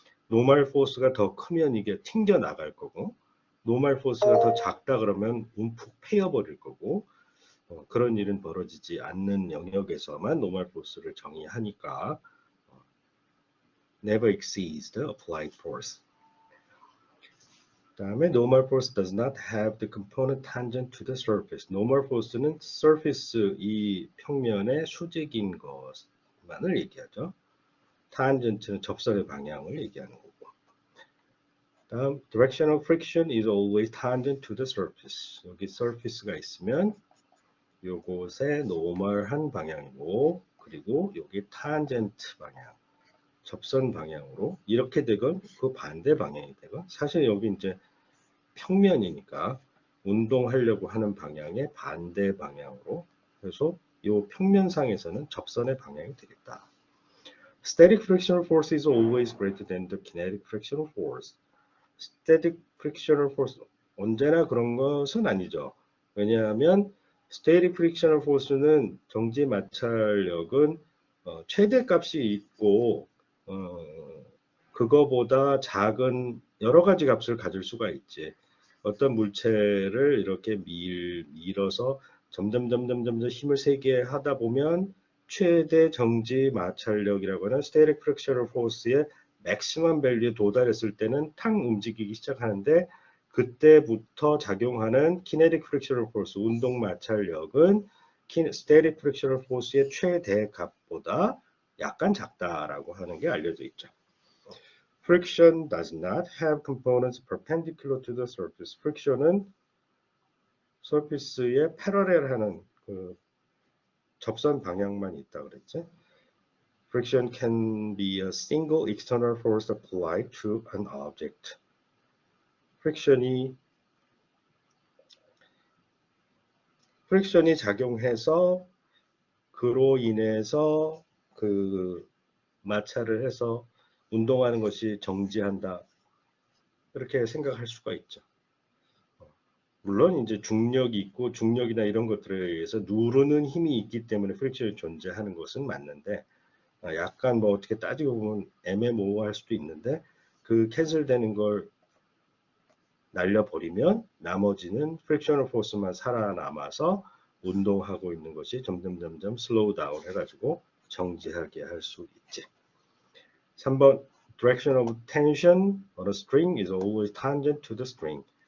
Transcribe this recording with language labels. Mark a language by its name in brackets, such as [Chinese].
[Korean] normal force가 더 크면 이게 튕겨 나갈 거고, normal force가 더 작다 그러면 움푹 패여버릴 거고, 그런 일은 벌어지지 않는 영역에서만 normal force를 정의하니까 [English] never exceeds the applied force. [Korean] 다음에 [English] normal force does not have the component tangent to the surface. [Korean] normal force는 surface 이 평면의 수직인 것만을 얘기하죠. tangent는 접선의 방향을 얘기하는 거고. 다음 [English] directional friction is always tangent to the surface. [Korean] 여기 surface가 있으면 요것의 normal한 방향이고, 그리고 여기 tangent 방향, 접선 방향으로 이렇게 되건 그 반대 방향이 되건, 사실 여기 이제 평면이니까 운동하려고 하는 방향의 반대 방향으로, 그래서 이 평면상에서는 접선의 방향이 되겠다. [English] Static frictional force is always greater than the kinetic frictional force. [Korean] Static frictional force 언제나 그런 것은 아니죠. 왜냐하면 static frictional force는 정지 마찰력은 최대값이 있고 그거보다 작은 여러 가지 값을 가질 수가 있지. 어떤 물체를 이렇게 밀어서 점점 힘을 세게 하다 보면 최대 정지 마찰력이라고 하는 static frictional force의 맥시멈 밸류에 도달했을 때는 탕 움직이기 시작하는데, 그때부터 작용하는 kinetic frictional force, 운동 마찰력은 static frictional force의 최대값보다 약간 작다라고 하는 게 알려져 있죠. [English] Friction does not have components perpendicular to the surface. [Korean] friction은 surface에 패러렐하는 그 접선 방향만 있다 그랬지. [English] Friction can be a single external force applied to an object. [Korean] 프릭션이 작용해서 그로 인해서 그 마찰을 해서 운동하는 것이 정지한다, 이렇게 생각할 수가 있죠. 물론 이제 중력이 있고 중력이나 이런 것들에 의해서 누르는 힘이 있기 때문에 프릭션이 존재하는 것은 맞는데, 약간 뭐 어떻게 따지고 보면 애매모호할 수도 있는데, 그 캔슬되는 걸 날려버리면 나머지는 프릭셔널 포스만 살아남아서 운동하고 있는 것이 점점 슬로우 다운 해가지고 정지하게 할 수 있지. 3번 [English] direction of tension on a string is always tangent to the string.